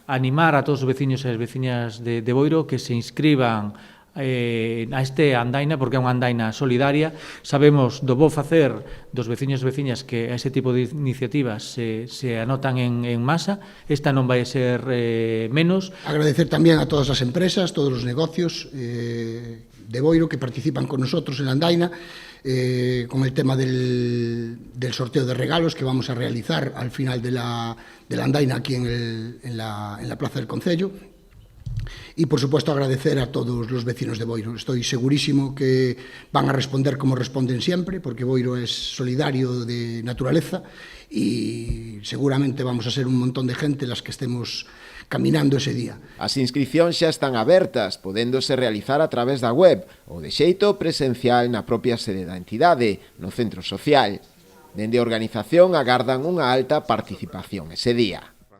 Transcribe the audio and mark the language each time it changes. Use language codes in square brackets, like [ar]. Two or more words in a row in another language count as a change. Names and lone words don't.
[gl] Animar a todos os veciños e as veciñas de Boiro que se inscriban a este andaina, porque é unha andaina solidaria. Sabemos do bo facer dos veciños e veciñas que a ese tipo de iniciativas se anotan en masa. Esta non vai ser menos. Agradecer tamén a todas as empresas, todos os negocios de Boiro que participan [es] con nosotros en la andaina, con el tema del sorteo de regalos que vamos a realizar al final de la andaina aquí en la Plaza del Concello. Y, por supuesto, agradecer a todos los vecinos de Boiro. Estoy segurísimo que van a responder como responden siempre, porque Boiro es solidario de naturaleza y seguramente vamos a ser un montón de gente las que estemos caminando ese día. [gl] As inscripcións xa están abertas, podéndose realizar a través da web ou de xeito presencial na propia sede da entidade, no centro social. Dende a organización agardan unha alta participación ese día.